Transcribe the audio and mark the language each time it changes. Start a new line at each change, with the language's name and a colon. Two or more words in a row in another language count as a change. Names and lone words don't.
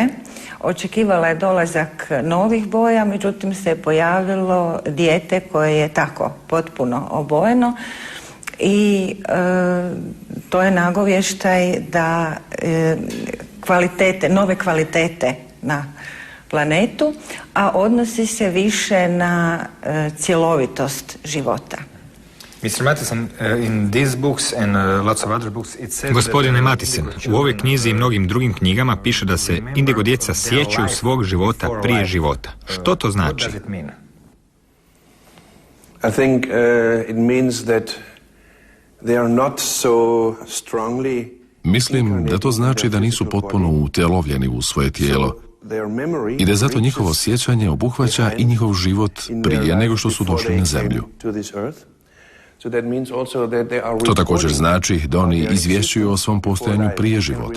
Croatian: Očekivala je dolazak novih boja, međutim se pojavilo dijete koje je tako potpuno obojeno i to je nagovještaj da nove kvalitete na planetu, a odnosi se više na cjelovitost života.
English: Mr. Matisen, in these books and lots of other books, it says...
Croatian: Gospodine Matisen, u ovoj knjizi i mnogim drugim knjigama piše da se indigo djeca sjećaju svog života prije života. Što to znači?
English: I think it means that they are not so strongly...
Croatian: Mislim da to znači da nisu potpuno utelovljeni u svoje tijelo i da zato njihovo sjećanje obuhvaća i njihov život prije nego što su došli na zemlju. To također znači da oni izvješćuju o svom postojanju prije života.